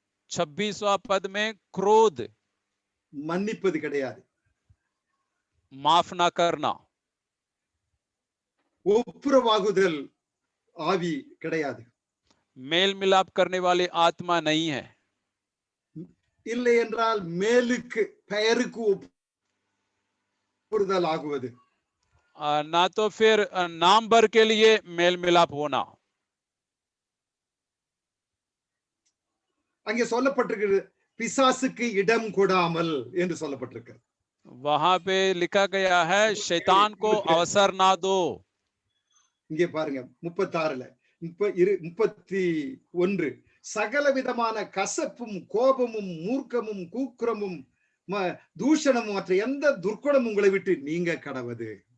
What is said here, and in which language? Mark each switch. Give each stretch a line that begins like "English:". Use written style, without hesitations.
Hindi: 26वां पद में क्रोध,
Tamil: மன்னிப்பது கிடையாது,
Hindi: माफ ना करना,
Tamil: ஒப்புரவாகுதல் ஆவி கிடையாது,
Hindi: मेल मिलाप करने वाली आत्मा नहीं है।
Tamil: இல்லை என்றால் மேலுக்கு பெயருக்கு ஒப்புதல் ஆகுவது,
Hindi: ना तो फिर नाम भर के लिए मेल मिलाप होना।
Tamil: அங்கே சொல்லப்பட்டிருக்கிறது பிசாசுக்கு இடம் கொடாமல் என்று சொல்லப்பட்டிருக்கிறது.
Hindi: वहां पे लिखा गया है शैतान को अवसर ना दो।
Tamil: இங்கே பாருங்க 36ல 31, சகல விதமான கசப்பும் கோபமும் மூர்க்கமும் கூக்குரமும் தூஷணமும் மற்ற எந்த துர்க்குணமும் உங்களை விட்டு நீங்க கடவது.